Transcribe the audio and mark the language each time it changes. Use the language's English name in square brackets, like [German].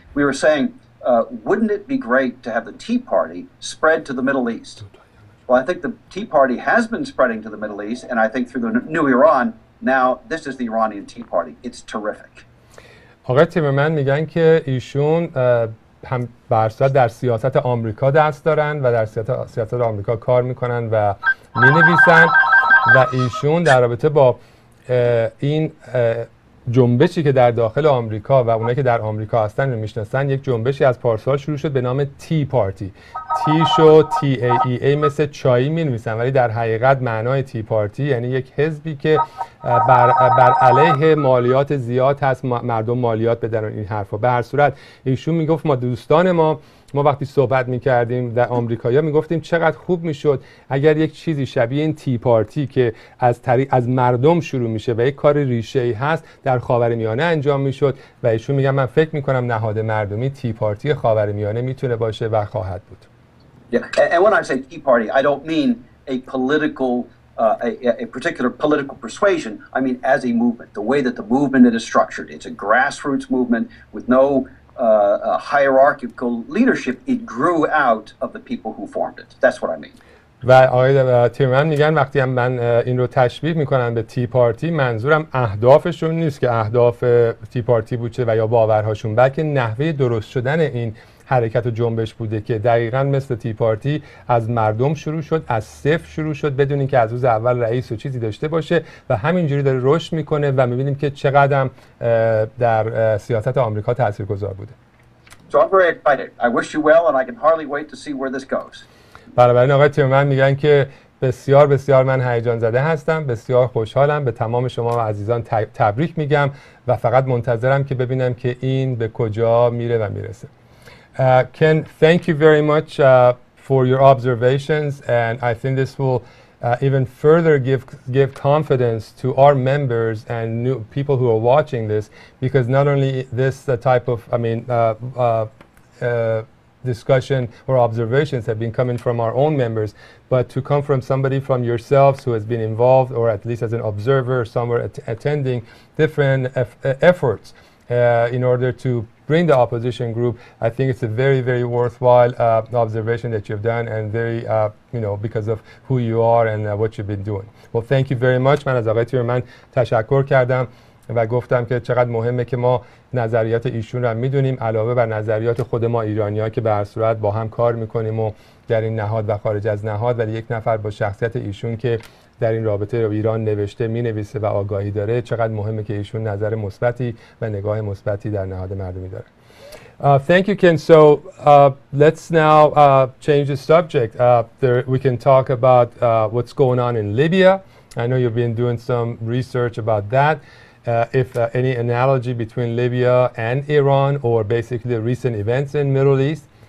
[English] We were saying, wouldn't it be great to have the Tea Party spread to the Middle East? Well, I think the Tea Party has been spreading to the Middle East, and I think through the new Iran, now this is the Iranian Tea Party. It's terrific. [Persian] آقای تیمرمن میگن که ایشون هم برصد در سیاست آمریکا دست دارن و در سیاست آمریکا کار میکنن و مینویسن و ایشون در رابطه با این جنبشی که در داخل آمریکا و اونایی که در آمریکا هستن رو میشناسن، یک جنبشی از پارسال شروع شد به نام تی پارتی. تی شو ای مثل چایی می‌نویسن ولی در حقیقت معنای تی پارتی یعنی یک حزبی که بر علیه مالیات زیاد هست، مردم مالیات بدن این حرفا. به هر صورت ایشون میگفت ما دوستان ما وقتی صحبت میکردیم در آمریکایا میگفتیم چقدر خوب میشد اگر یک چیزی شبیه این تی پارتی که از مردم شروع میشه و یک کار ریشه‌ای هست در خاورمیانه انجام میشد و ایشون میگن من فکر میکنم نهاد مردمی تی پارتی خاورمیانه میتونه باشه و خواهد بود. [English] Yeah, and when I say Tea Party, I don't mean a political, a particular political persuasion. I mean as a movement, the way that the movement is structured. It's a grassroots movement with no hierarchical leadership. It grew out of the people who formed it. That's what I mean. [Persian] و آقای تیمرمن میگن وقتی هم من این رو تشبیه میکنم به تی پارتی، منظورم اهدافشون نیست که اهداف تی پارتی بوده و یا باورهاشون، بلکه نحوه درست شدن این حرکت و جنبش بوده که دقیقاً مثل تی پارتی از مردم شروع شد، از صفر شروع شد بدون اینکه از روز اول رئیس و چیزی داشته باشه و همینجوری داره رشد میکنه و میبینیم که چقدر در سیاست آمریکا تاثیرگذار بوده. [English] So I'm very excited. I wish you well and I can hardly wait to see where this goes. [Persian] بنابراین آقای تیمرمن میگن که بسیار بسیار من هیجان زده هستم، بسیار خوشحالم، به تمام شما و عزیزان تبریک میگم و فقط منتظرم که ببینم که این به کجا میره و میرسه. [English] Ken, thank you very much for your observations, and I think this will even further give confidence to our members and new people who are watching this, because not only this type of, discussion or observations have been coming from our own members, but to come from somebody from yourselves who has been involved or at least as an observer somewhere attending different efforts in order to bring the opposition group, I think it's a very, very worthwhile observation that you've done, and very, because of who you are and what you've been doing. Well, thank you very much. [Persian] من از آقای تیمرمن تشکر کردم و گفتم که چقدر مهمه که ما نظریات ایشون رو میدونیم علاوه بر نظریات خود ما ایرانی‌ها که به هر صورت با هم کار میکنیم و در این نهاد و خارج از نهاد، ولی یک نفر با شخصیت ایشون که در این رابطه رو ایران نوشته مینویسه و آگاهی داره، چقدر مهمه که ایشون نظر مثبتی و نگاه مثبتی در نهاد مردمی داره. [English] Thank you, Ken. So let's now change the subject. We can talk about what's going on in Libya. I know you've been doing some research about that. If any analogy between Libya and Iran, or basically the recent events in Middle East,